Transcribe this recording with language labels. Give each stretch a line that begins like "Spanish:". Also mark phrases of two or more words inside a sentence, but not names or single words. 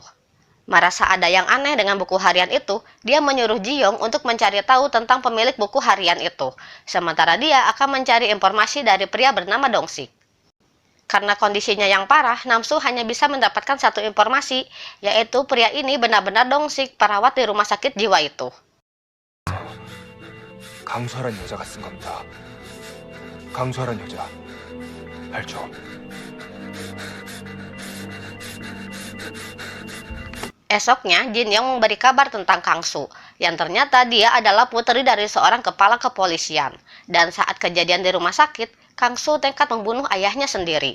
Indonesian: Merasa ada yang aneh dengan buku harian itu, dia menyuruh Jiyoung untuk mencari tahu tentang pemilik buku harian itu. Sementara dia akan mencari informasi dari pria bernama Dong-sik. Karena kondisinya yang parah, Namsu hanya bisa mendapatkan satu informasi, yaitu pria ini benar-benar Dong-sik, perawat di rumah sakit jiwa itu.
Korean: 강수아란 여자가 쓴 겁니다. 강수아란 여자 알죠?
Indonesian: Esoknya, Jin Young memberi kabar tentang Kangsu, yang ternyata dia adalah putri dari seorang kepala kepolisian. Dan saat kejadian di rumah sakit, Kangsu nekat membunuh ayahnya sendiri.